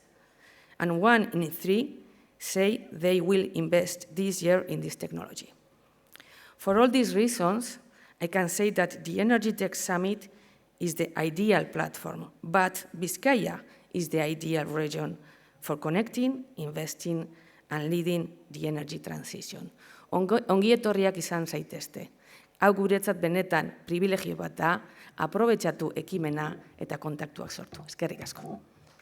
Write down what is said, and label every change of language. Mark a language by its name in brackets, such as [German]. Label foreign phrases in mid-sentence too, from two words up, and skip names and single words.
[English] And 1 in 3 say they will invest this year in this technology. For all these reasons, I can say that the Energy Tech Summit is the ideal platform, but Bizkaia is the ideal region for connecting, investing, and leading the energy transition. [Basque] Ongi etorriak izan zaitezte. Hau guretzat benetan privilegio bat da, aprobetxatu ekimena eta kontaktuak sortu. Eskerrik asko.